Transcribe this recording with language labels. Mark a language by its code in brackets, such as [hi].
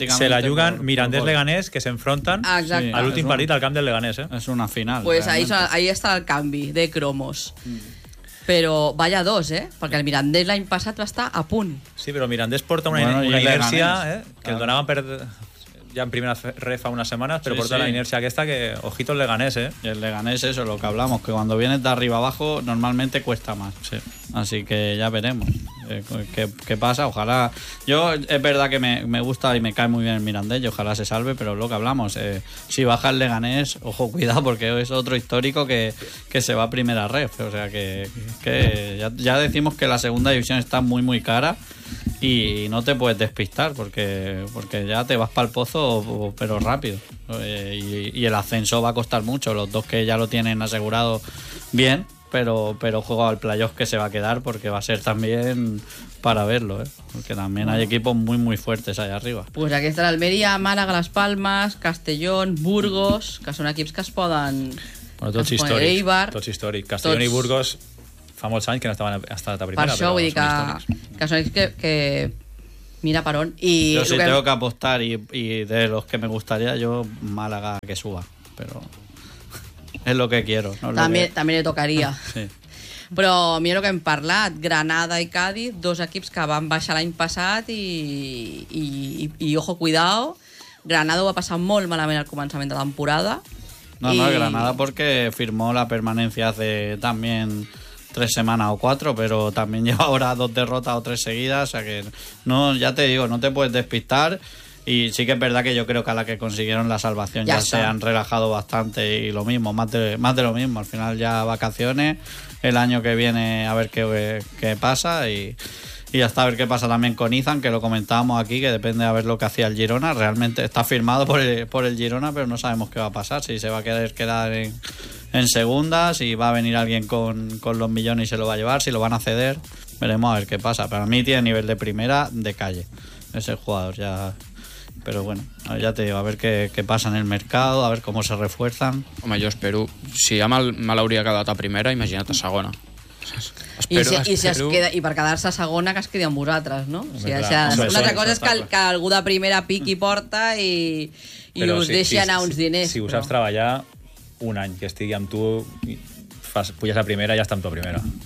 [ca] Se la juguen Mirandés-Leganés, que s'enfronten a l'últim partit al camp del Leganés. És una final. [es] Pues ahí [ca] està el canvi de cromos. Però [es] vaya dos, [ca] Perquè el Mirandés l'any passat va estar a punt. Sí, però Mirandés porta una inèrcia que el donaven per... [es] ja en primera ref fa unas semanas, pero sí, por toda la inercia que está, que ojito el Leganés, Y el Leganés, eso, lo que hablamos, que cuando vienes de arriba abajo, normalmente cuesta más. Sí. Así que ya veremos qué pasa, ojalá... Yo, es verdad que me gusta y me cae muy bien el Mirandés, y ojalá se salve, pero lo que hablamos, si baja el Leganés, ojo, cuidado, porque es otro histórico que se va a primera ref. O sea, que ya decimos que la segunda división está muy, muy cara, y no te puedes despistar porque ya te vas para el pozo, pero rápido. Y el ascenso va a costar mucho. Los dos que ya lo tienen asegurado bien, pero juego al playoff que se va a quedar, porque va a ser también para verlo, Porque también hay equipos muy, muy fuertes allá arriba. Pues aquí está la Almería, Málaga, Las Palmas, Castellón, Burgos, que son equipos que se pueden. Bueno, todos históricos. Todos históricos. Castellón y Burgos. [ca] Fa molts anys que no estaven hasta la primera. Per això vull dir que són que mira per on. I [es] jo sí, tengo que apostar y de los que me gustaría, yo Málaga que suba. Pero es lo que quiero. No también, lo que... también le tocaría. Sí. [ca] Però mira el que hem parlat. Granada i Cádiz, dos equips que van baixar l'any passat i [es] ojo, cuidado. [ca] Granada va passar molt malament al començament de temporada. [es] No, Granada porque firmó la permanencia hace también... 3 semanas o 4, pero también lleva ahora 2 derrotas o 3 seguidas, o sea que no, ya te digo, no te puedes despistar. Y sí que es verdad que yo creo que a la que consiguieron la salvación ya se han relajado bastante, y lo mismo, más de lo mismo, al final ya vacaciones, el año que viene a ver qué pasa y hasta a ver qué pasa también con Izan, que lo comentábamos aquí, que depende a ver lo que hacía el Girona. Realmente está firmado por el Girona, pero no sabemos qué va a pasar, si se va a quedar en segunda, si va a venir alguien con los millones y se lo va a llevar, si lo van a ceder, veremos a ver qué pasa. Para mí tiene nivel de primera de calle ese jugador, ya. Pero bueno, ya te digo, a ver qué pasa en el mercado, a ver cómo se refuerzan. [ca] Home, jo espero, si ya mal hauria quedat a primera, imagina't a segona. I per quedar-se a segona, que es quedi amb vosaltres, no? O sigui, una altra cosa és que algú de primera piqui porta i us deixi anar uns diners. Si ho saps treballar, un any que estigui amb tu, puges a primera i ja està amb tu a primera.